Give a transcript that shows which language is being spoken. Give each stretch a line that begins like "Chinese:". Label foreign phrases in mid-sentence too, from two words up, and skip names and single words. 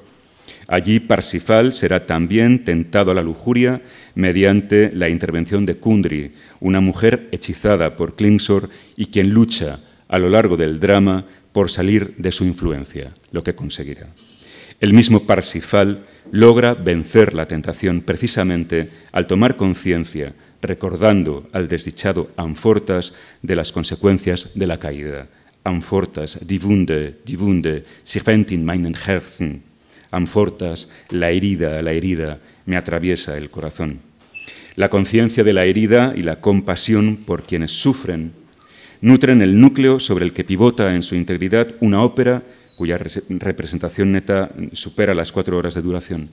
Spanish: Allí Parsifal será también tentado a la lujuria mediante la intervención de Kundry, una mujer hechizada por Klingsor y quien lucha a lo largo del drama por salir de su influencia, lo que conseguirá. El mismo Parsifal logra vencer la tentación precisamente al tomar conciencia, recordando al desdichado Amfortas de las consecuencias de la caída.
German: Amfortas, die Wunde, sie rennt in meinen Herzen.
Spanish: Amfortas, la herida me atraviesa el corazón. La conciencia de la herida y la compasión por quienes sufren nutren el núcleo sobre el que pivota en su integridad una ópera cuya representación neta supera las 4 horas de duración.